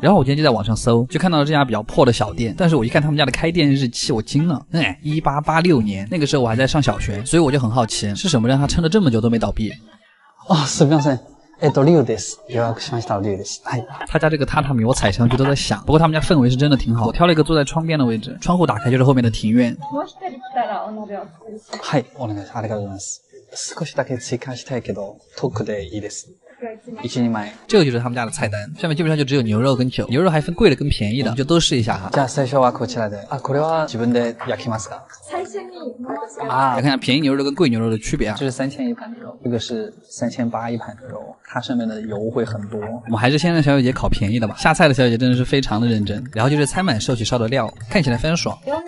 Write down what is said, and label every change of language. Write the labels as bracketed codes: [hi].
[zh] 然后我今天就在网上搜，就看到了这家比较破的小店，但是我一看他们家的开店日期，我惊了，1886年，那个时候我还在上小学，所以我就很好奇，是什么让他撑了这么久都没倒闭？ [ja] すみません。6です。予約しました6です。 [zh] 他家这个榻榻米我踩上去都在响，不过他们家氛围是真的挺好。我挑了一个坐在窗边的位置，窗户打开就是后面的庭院。 [ja] はい、お願いします。ありがとうございます。少しだけ追加したいけど、特でいいです。 1、2枚。 [zh] 这个就是他们家的菜单，上面基本上就只有牛肉跟酒，牛肉还分贵的跟便宜的，就都试一下哈。 [ja] じゃあ最初はこちらで。これは自分で焼きますか？ [zh] 来看一下便宜牛肉跟贵牛肉的区别啊。这是3000一盘的肉，这个是3800一盘的肉，它上面的油会很多。我们还是先让小姐姐烤便宜的吧。下菜的小姐姐真的是非常的认真。然后就是餐满寿喜烧的料，看起来非常爽。